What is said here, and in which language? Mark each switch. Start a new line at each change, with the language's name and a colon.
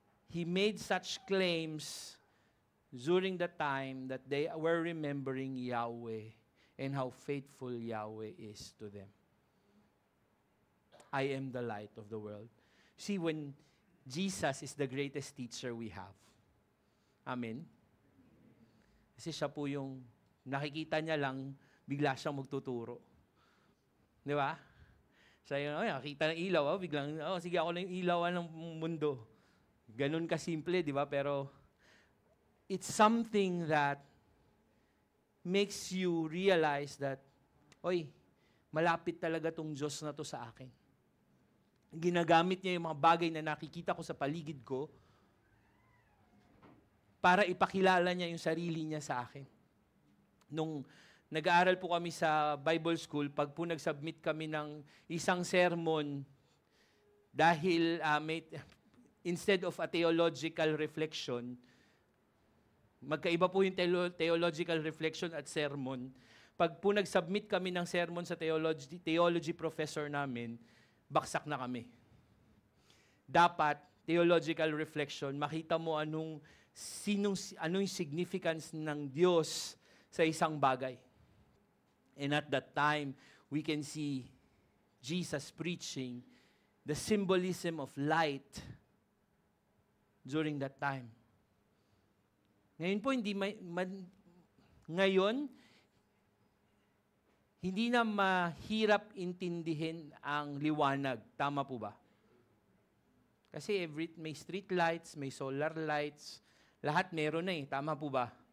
English: He made such claims during the time that they were remembering Yahweh and how faithful Yahweh is to them. I am the light of the world. See, when Jesus is the greatest teacher we have. Amen?
Filipino: Kasi siya po yung nakikita niya lang, bigla siyang magtuturo. Di ba? Siya yung, nakita ng ilaw, biglang, sige ako na yung ilawan ng mundo. Ganun kasimple, di ba? Pero
English: it's something that makes you realize that,
Filipino: malapit talaga tong Diyos na to sa akin. Ginagamit niya yung mga bagay na nakikita ko sa paligid ko para ipakilala niya yung sarili niya sa akin. Nung nag-aaral po kami sa Bible School, pag po nag-submit kami ng isang sermon, dahil
English: instead of a theological reflection,
Filipino: magkaiba po yung theological reflection at sermon. Pag po nag-submit kami ng sermon sa theology professor namin, baksak na kami. Dapat, theological reflection, makita mo anong significance ng Diyos sa isang bagay.
English: And at that time, we can see Jesus preaching the symbolism of light during that time.
Filipino: Ngayon po, hindi na mahirap intindihin ang liwanag. Tama po ba? Kasi may street lights, may solar lights, lahat meron na eh. Tama po ba?